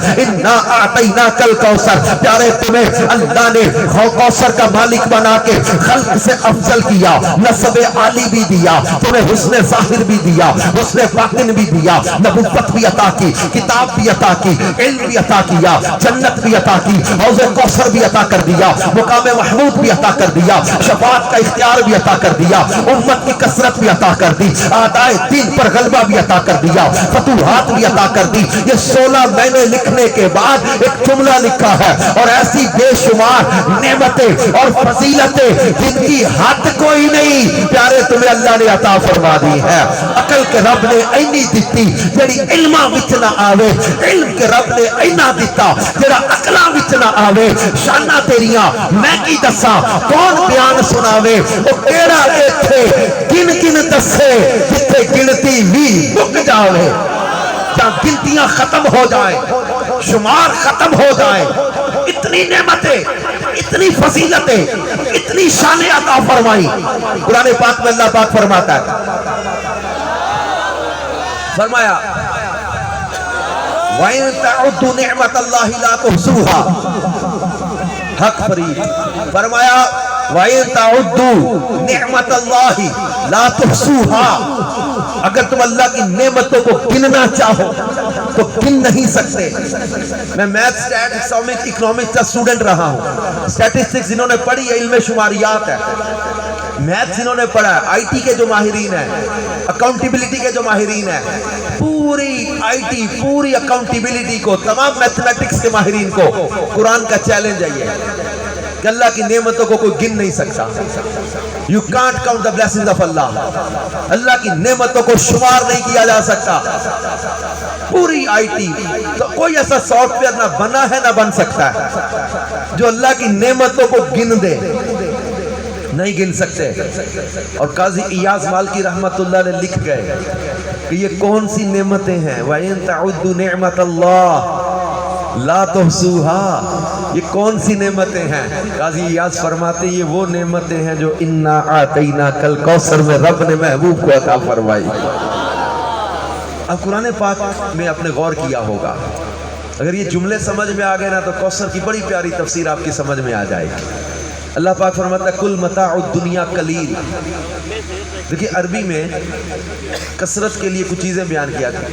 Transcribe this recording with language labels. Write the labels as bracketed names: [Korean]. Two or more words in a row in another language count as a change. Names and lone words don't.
[Arabic] انا اعطیناک الکوثر، [Urdu] پیارے تمہیں اللہ نے کوثر کا مالک بنا کے خلق سے افضل کیا، نسب عالی بھی دیا، تمہیں حسن ظاہر بھی دیا، حسن باطن بھی دیا، نبوت بھی عطا کی، کتاب بھی عطا کی، علم بھی عطا کیا، جنت بھی عطا کی، حوض کوثر بھی عطا کر دیا، مقام محمود بھی عطا کر دیا، شفاعت کا اختیار بھی عطا کر دیا، امت کی کثرت بھی عطا کر دی، اعداء دین پر غلبہ بھی عطا کر دیا، فتوحات بھی عطا کر دی۔ یہ 16 معنی لکھنے کے بعد ایک جملہ لکھا ہے، اور ایسی بے شمار نعمتیں اور فضیلتیں جن کی حد کوئی نہیں۔ پیارے تمہیں اللہ نے عطا فرما دی ہے. [Punjabi] عقل کے رب نے اینی دیتی جڑی علماں وچ نہ آوے, علم کے رب نے اینا دیتا جڑا عقلاں وچ نہ آوے. شاناں تیریاں میں کی دساں, کون بیان سناوے, او کیڑا ایتھے گن گن دسے جتھے گنتی وی مک جاوے, [Urdu] جہاں گنتیاں ختم ہو جائیں, شمار ختم ہو جائیں. اتنی نعمتیں, اتنی فضیلتیں, اتنی شان عطا فرمائی. قرآن پاک میں اللہ پاک فرماتا ہے, فرمایا [Arabic] وَإِن تَعُدُّوا نِعْمَةَ اللَّهِ لَا تُحْصُوهَا. [Urdu] حق فرید فرمایا [Arabic] وَإِن تَعُدُّوا نِعْمَةَ اللَّهِ لَا تُحْصُوهَا. [Urdu] اگر تم اللہ کی نعمتوں کو گننا چاہو تو گن نہیں سکتے. میں [English] math statistics economics [Urdu] کا اسٹوڈنٹ رہا ہوں. اسٹیٹسٹکس جنہوں نے پڑھی ہے علم شماریات ہے, میتھ جنہوں نے پڑھا ہے, آئی ٹی کے جو ماہرین ہیں, اکاؤنٹیبلٹی کے جو ماہرین ہیں, پوری آئی ٹی, پوری اکاؤنٹیبلٹی کو, تمام میتھمیٹکس کے ماہرین کو قرآن کا چیلنج ہے یہ کہ اللہ کی نعمتوں کو کوئی گن نہیں سکتا. [English] You can't count the blessings of Allah. [Urdu] اللہ کی نعمتوں کو شمار نہیں کیا جا سکتا. پوری آئی ٹی تو کوئی ایسا سافٹ ویئر نہ بنا ہے نہ بن سکتا ہے جو اللہ کی نعمتوں کو گن دے, نہیں گن سکتے. اور قاضی ایاز مالکی رحمت اللہ نے لکھ گئے کہ یہ کون سی نعمتیں ہیں, [Arabic] وَإِن تَعُدُّوا نِعْمَةَ اللَّهِ لَا تُحْصُوهَا. [Urdu] یہ کون سی نعمتیں ہیں؟ قاضی ایاز فرماتے ہیں یہ وہ نعمتیں ہیں جو [Arabic] اِنَّا أَعْطَيْنَاكَ الْكَوْثَرَ [Urdu] میں رب نے محبوب کو عطا فرمائی. اب قرآن پاک میں آپ نے غور کیا ہوگا, اگر یہ جملے سمجھ میں آ گئے نا تو کوثر کی بڑی پیاری تفسیر آپ کی سمجھ میں آ جائے گی. اللہ پاک فرماتا ہے [Arabic] کل متاع الدنیا قلیل. [Urdu] دیکھیں عربی میں کثرت کے لیے کچھ چیزیں بیان کیا تھی.